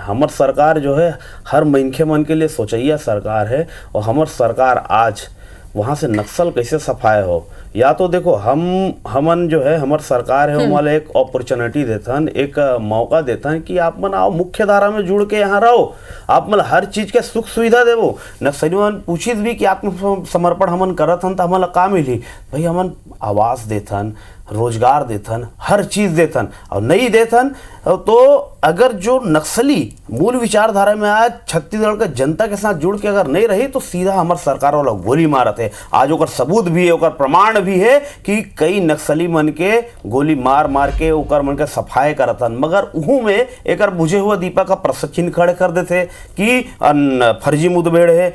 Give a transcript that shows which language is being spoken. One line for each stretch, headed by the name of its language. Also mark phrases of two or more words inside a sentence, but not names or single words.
Chhattisgarhi: हमार सरकार जो है हर मनखे मन के लिए सोचैया सरकार है। और हमार सरकार आज वहाँ से नक्सल कैसे सफाए हो या तो देखो हमन जो है हमार सरकार है वो एक अपॉर्चुनिटी देथन एक मौका देथन कि आप मन आओ मुख्य धारा में जुड़ के यहाँ रहो, आप मन हर चीज के सुख सुविधा देवो। नक्सली मन पूछित भी कि आत्मसमर्पण हमन करत हन तो हमन का मिली भाई हमन आवास देथन रोजगार देथन हर चीज देथन और नहीं देथन तो अगर जो नक्सली मूल विचारधारा में आज छत्तीसगढ़ के जनता के साथ जुड़ के अगर नहीं रही तो सीधा हमारे सरकार वाला गोली मारत है। आज ओकर सबूत भी है ओकर प्रमाण भी है कि कई नक्सली मन के गोली मार मार के ओकर मन के सफाई करतन मगर उहू में एक बुझे हुआ दीपक का प्रश्न खड़े कर देते कि फर्जी मुठभेड़ है।